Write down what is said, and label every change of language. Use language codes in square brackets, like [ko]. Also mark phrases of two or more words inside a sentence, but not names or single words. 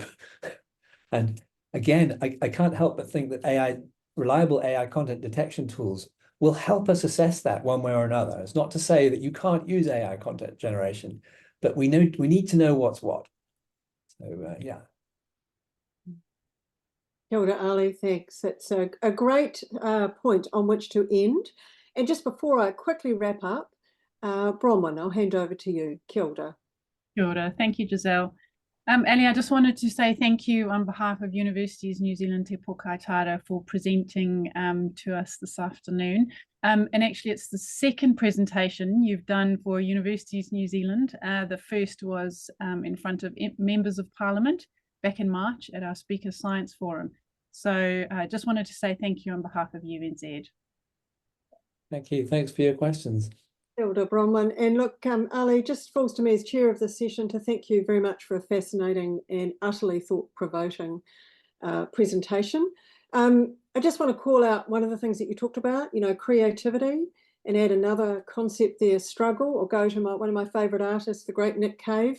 [en] And again, I can't help but think that reliable AI content detection tools will help us assess that one way or another. It's not to say that you can't use AI content generation, but we need to know what's what. So yeah. [mi] Kia ora, [en] Ali, thanks. It's a great point on which to end. And just before I quickly wrap up, Bronwyn, I'll hand over to you. [mi] Kia ora. Kia ora. [en] Thank you, Giselle. Ali, I just wanted to say thank you on behalf of Universities New Zealand Te Pōkaitāra for presenting to us this afternoon. And actually, it's the second presentation you've done for Universities New Zealand. The first was in front of members of Parliament back in March at our Speaker Science Forum. So I just wanted to say thank you on behalf of UNZ. Thank you. Thanks for your questions. [mi] Kia ora, [en] Bronwyn. And look, Ali, just falls to me as chair of this session to thank you very much for a fascinating and utterly thought-provoking presentation. I just want to call out one of the things that you talked about, you know, creativity, and add another concept there, struggle, or go to one of my favourite artists, the great Nick Cave.